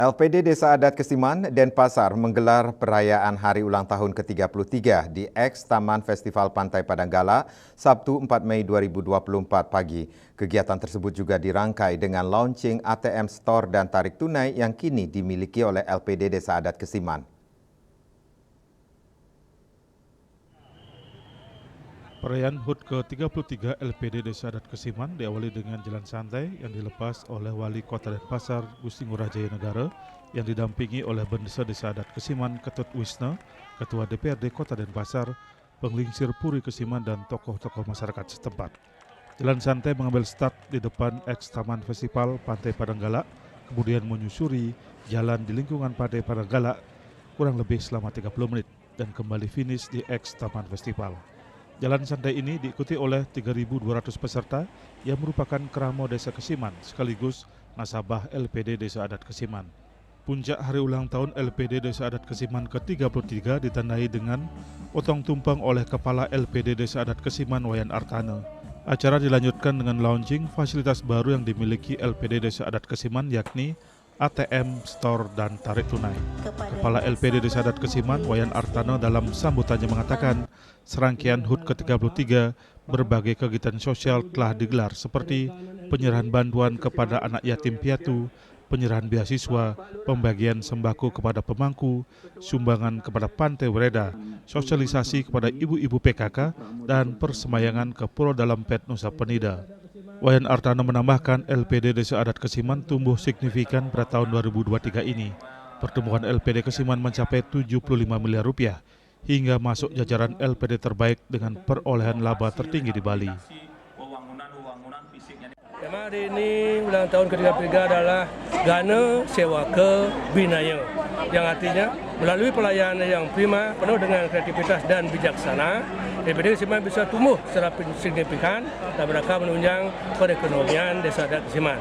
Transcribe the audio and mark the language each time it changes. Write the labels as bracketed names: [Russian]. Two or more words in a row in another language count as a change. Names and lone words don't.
[Indonesian] LPD Desa Adat Kesiman, Denpasar menggelar perayaan Hari Ulang Tahun ke-33 di Eks Taman Festival Pantai Padanggala, Sabtu 4 Mei 2024 pagi. Kegiatan tersebut juga dirangkai dengan launching ATM Store dan tarik tunai yang kini dimiliki oleh LPD Desa Adat Kesiman. Perayaan HUT ke-33 LPD Desa Adat Kesiman diawali dengan jalan santai yang dilepas oleh Wali Kota Denpasar, Gusti Ngurah Jaya Negara, yang didampingi oleh Bendesa Desa Adat Kesiman, Ketut Wisna, Ketua DPRD Kota Denpasar, Penglingsir Puri Kesiman, dan tokoh-tokoh masyarakat setempat. Jalan santai mengambil start di depan Eks Taman Festival Pantai Padanggala, kemudian menyusuri jalan di lingkungan Pantai Padanggala kurang lebih selama 30 menit dan kembali finish di Eks Taman Festival. Jalan santai ini diikuti oleh 3.200 peserta yang merupakan keramo Desa Kesiman sekaligus nasabah LPD Desa Adat Kesiman. Puncak hari ulang tahun LPD Desa Adat Kesiman ke-33 ditandai dengan potong tumpeng oleh Kepala LPD Desa Adat Kesiman Wayan Artana. Acara dilanjutkan dengan launching fasilitas baru yang dimiliki LPD Desa Adat Kesiman, yakni ATM Store dan tarik tunai. Kepala LPD Desa Adat Kesiman Wayan Artana dalam sambutannya mengatakan serangkaian HUT ke-33 berbagai kegiatan sosial telah digelar seperti penyerahan bantuan kepada anak yatim piatu, penyerahan beasiswa, pembagian sembako kepada pemangku, sumbangan kepada Pantai Wereda, sosialisasi kepada ibu-ibu PKK, dan persemayangan ke Pulau Dalam Pet Nusa Penida. Wayan Artana menambahkan LPD Desa Adat Kesiman tumbuh signifikan pada tahun 2023 ini. Pertumbuhan LPD Kesiman mencapai 75 miliar rupiah hingga masuk jajaran LPD terbaik dengan perolehan laba tertinggi di Bali. Tema hari ini ulang tahun ke-33 adalah Gana Sewa Ke Binaya, yang artinya melalui pelayanan yang prima penuh dengan kreativitas dan bijaksana, LPD Kesiman bisa tumbuh secara signifikan dan mereka menunjang perekonomian Desa Adat Kesiman.